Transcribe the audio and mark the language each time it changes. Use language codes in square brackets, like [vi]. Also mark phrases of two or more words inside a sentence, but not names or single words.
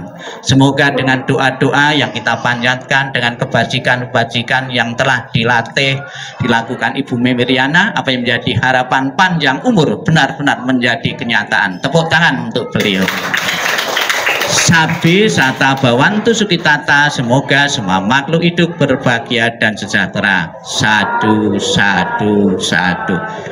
[id] Semoga dengan doa-doa yang kita panjatkan, dengan kebajikan-kebajikan yang telah dilakukan Ibu Miriana, apa yang menjadi harapan panjang umur benar-benar menjadi kenyataan. Tepuk tangan untuk beliau. [pi] Sabi sata bawantu sukitata, [id] semoga semua makhluk hidup berbahagia dan sejahtera. [pi] Sadu, sadu, sadu.